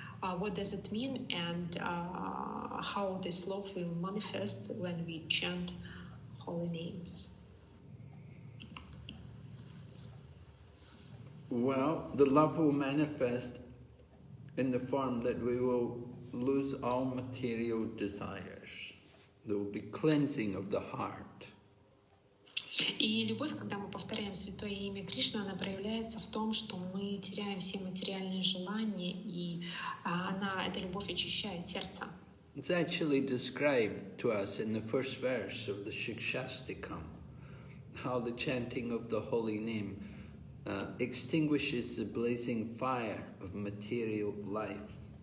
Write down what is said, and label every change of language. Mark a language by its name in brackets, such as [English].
[English] What does it mean, and how this love will manifest when we chant holy names? Well, the love will manifest in the form that we will lose all material desires. There will be cleansing of the heart. [Russian] И любовь, когда мы повторяем Святое Имя Кришны, она проявляется в том, что мы теряем все материальные желания, и эта любовь очищает сердце. [English] It's actually described to us in the first verse of the Shikshastikam, how the chanting of the holy name extinguishes the blazing fire of material life.